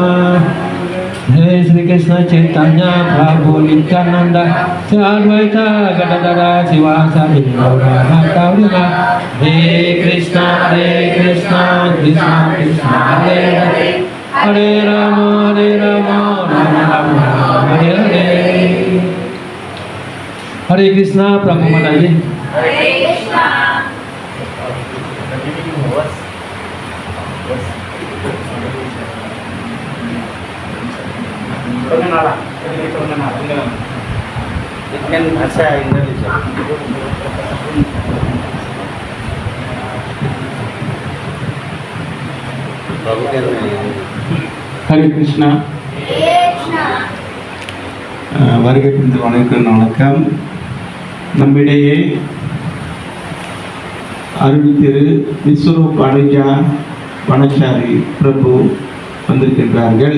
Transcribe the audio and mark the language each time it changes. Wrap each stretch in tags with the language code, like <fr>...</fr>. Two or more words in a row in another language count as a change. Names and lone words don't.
<sa>Jai Sri Krishna Chaitanya Prabhu Nityananda Sri Advaita Gadadara Sivasadi Gaura Bhakta Hare Krishna Krishna Krishna Hare Hare Hare Rama Rama Rama Hare Hare.</sa> <id>Hare Krishna Prabhu Mataji. Hare Krishna. Pengenalan, itu pengenalan. Dengan bahasa Indonesia.</id> <ta>ஹரே கிருஷ்ணா. வருகை புரிந்து வணக்கம். நம்மிடையே அருள் திரு விஸ்வரூப் அனுஜா வனச்சாரி பிரபு வந்திருக்கின்றார்கள்.</ta>